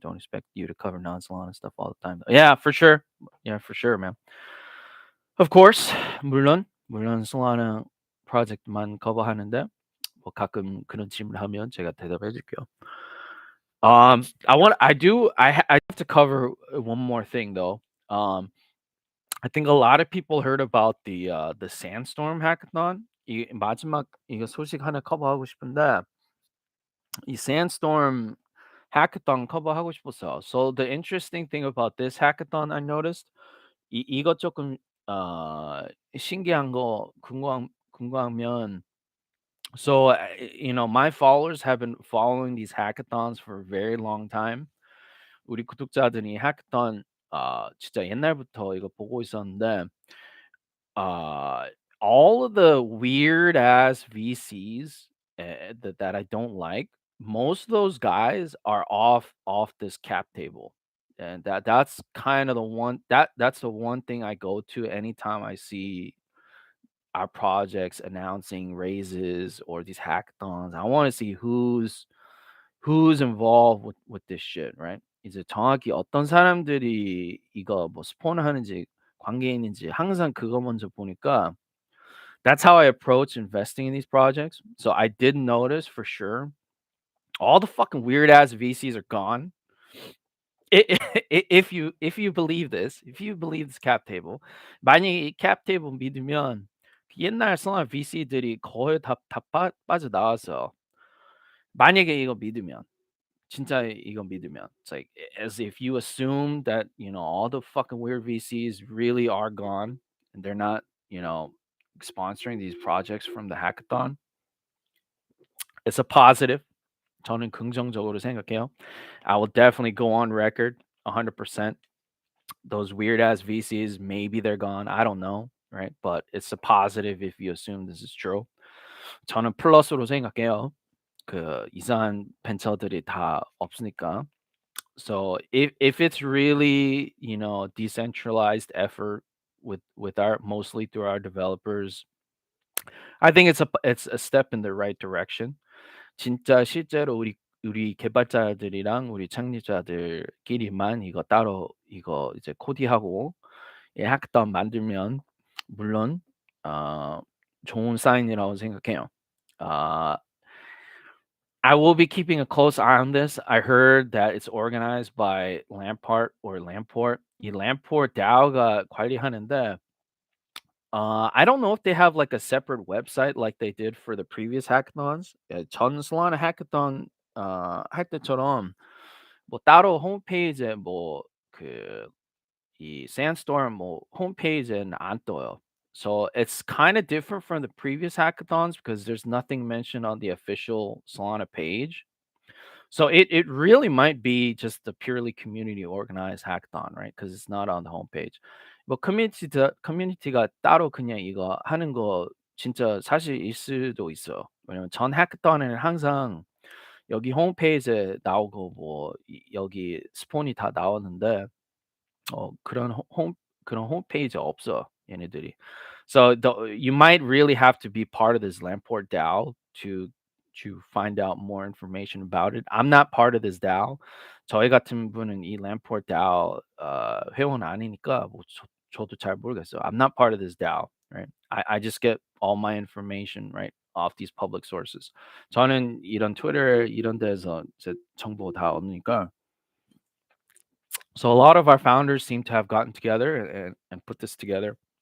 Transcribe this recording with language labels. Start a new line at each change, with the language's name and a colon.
English: Don't expect you to cover non-Solana stuff all the time. Yeah, for sure. Yeah, for sure, man. Of course.
Korean: 물론 Solana 프로젝트만 커버하는데 뭐 가끔 그런 질문하면 제가 대답해 줄게요.
English: I have to cover one more thing though. I think a lot of people heard about the Sandstorm Hackathon.
Korean: 이 마지막 이거 소식 하나 커버하고 싶은데 이 Sandstorm Hackathon 커버하고 싶었어요.
English: So the interesting thing about this hackathon I noticed
Korean: 이것 조금 어 신기한 거 궁금하면
English: so my followers have been following these hackathons for a very long time.
Korean: 우리 구독자들이 hackathon 진짜 옛날부터 이거 보고 있었는데
English: uh all of the weird ass VCs that I don't like, most of those guys are off this cap table. And that's kind of the that's the one thing I go to anytime I see our projects announcing raises or these hackathons. I want to see who's involved with this shit, right?
Korean: 이제 정확히 어떤 사람들이 이거 뭐 스폰하는지 관계 있는지 항상 그거 먼저 보니까
English: that's how I approach investing in these projects. So I did notice for sure all the fucking weird ass VCs are gone. If you believe this, if you believe this cap table,
Korean: 만약에 이 cap table 믿으면 옛날 성한 VC들이 거의 다 빠져나왔어요. 만약에 이거 믿으면. 진짜 이거 믿으면.
English: It's like as if you assume that, all the fucking weird VCs really are gone and they're not, sponsoring these projects from the hackathon. It's a positive.
Korean: 저는 긍정적으로 생각해요.
English: I will definitely go on record. 100%. Those weird ass VCs, maybe they're gone. I don't know, right? But it's a positive if you assume this is true.
Korean: 저는 플러스로 생각해요. 그 이상한 벤처들이 다 없으니까.
English: So if it's really, decentralized effort with our mostly through our developers, I think it's a step in the right direction.
Korean: 진짜 실제로 우리 개발자들이랑 우리 창립자들끼리만 이거 따로 이거 이제 코디하고 해카톤 만들면 물론 어 좋은 사인이라고 생각해요.
English: 어 I will be keeping a close eye on this. I heard that it's organized by Lamport.
Korean: 이 Lamport DAO가 관리하는데
English: I don't know if they have like a separate website like they did for the previous hackathons.
Korean: 전 Solana hackathon 할 때처럼 뭐 따로 홈페이지에 뭐 그 이 Sandstorm 뭐 홈페이지에는 안 떠요.
English: So it's kind of different from the previous hackathons because there's nothing mentioned on the official Solana page. So it really might be just a purely community organized hackathon, right? Because it's not on the homepage.
Korean: 뭐 커뮤니티가 따로 그냥 이거 하는 거 진짜 사실일 수도 있어요. 왜냐면 전 hackathon에는 항상 여기 홈페이지에 나오고 뭐 여기 스폰이 다 나오는데 그런 그런 홈페이지 없어 얘네들이.
English: So you might really have to be part of this Lamport DAO to find out more information about it. I'm not part of this DAO.
Korean: 저희 같은 분은 이 Lamport DAO 회원 아니니까 뭐 저도 잘 모르겠어요.
English: I'm not part of this DAO, right? I just get all my information right off these public sources.
Korean: 저는 이런 트위터 이런 데서 제 정보 다 얻으니까
English: so a lot of our founders seem to have gotten together and put this together.